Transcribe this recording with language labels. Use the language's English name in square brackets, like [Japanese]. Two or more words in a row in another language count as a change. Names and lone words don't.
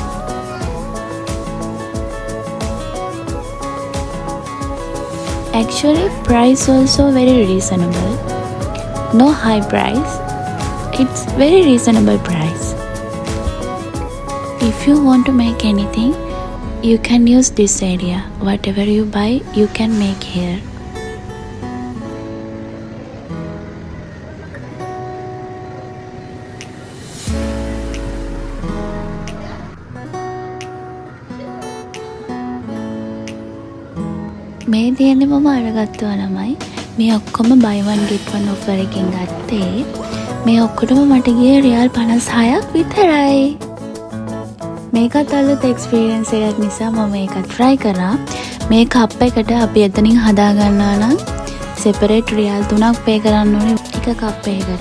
[English] Actually, price also very reasonable. No high price. It's very reasonable price. If you want to make anything, you can use this area. Whatever you buy, you can make here. [Sinhala] මේ තියෙන්නේ මම අරගත්තා ළමයි. මේ ඔක්කොම [English] buy one get one offer [Sinhala] එකෙන් ගත්තේ. මේ ඔක්කොටම මට ගියේ රියල් 56ක් විතරයි. මේකත් අලුත් එක්ස්පීරියන්ස් එකක් නිසා මම ඒක try කරා. මේ කප් එකට අපි එතනින් හදා ගන්නවා නම් separate රියල් 3ක් pay කරන්න ඕනේ එක කප් එකකට.